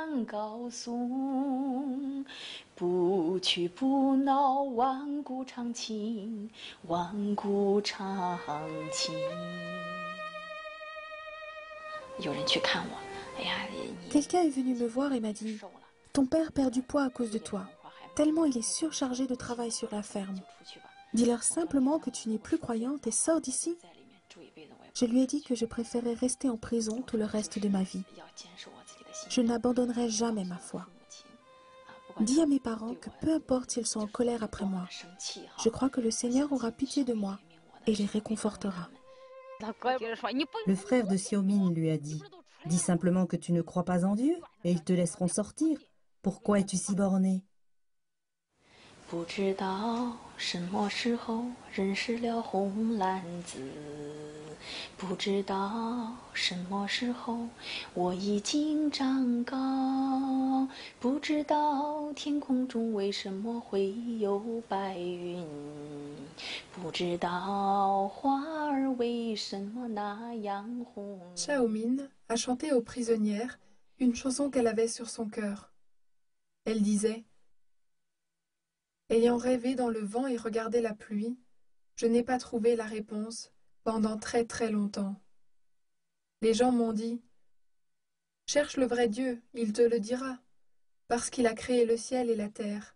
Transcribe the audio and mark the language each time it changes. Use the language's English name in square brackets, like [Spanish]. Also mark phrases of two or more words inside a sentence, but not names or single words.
[Chinese] 高颂，不屈不挠，万古长青，万古长青。有人去看我，哎呀， [French] Quelqu'un est venu me voir et m'a dit « Ton père perd du poids à cause de toi, tellement il est surchargé de travail sur la ferme. Dis-leur simplement que tu n'es plus croyante et sors d'ici. » Je lui ai dit que je préférais rester en prison tout le reste de ma vie. Je n'abandonnerai jamais ma foi. Dis à mes parents que peu importe s'ils sont en colère après moi, je crois que le Seigneur aura pitié de moi et les réconfortera. Le frère de Xiaomin lui a dit « Dis simplement que tu ne crois pas en Dieu et ils te laisseront sortir. Pourquoi es-tu si borné ?» [Chinese] 不知道什么时候认识了红蓝子，不知道什么时候我已经长高，不知道天空中为什么会有白云，不知道花儿为什么那样红。 [French] Xiaomin a chanté aux prisonnières une chanson qu'elle avait sur son cœur. Elle disait: Ayant rêvé dans le vent et regardé la pluie, je n'ai pas trouvé la réponse pendant très très longtemps. Les gens m'ont dit: Cherche le vrai Dieu, il te le dira, parce qu'il a créé le ciel et la terre.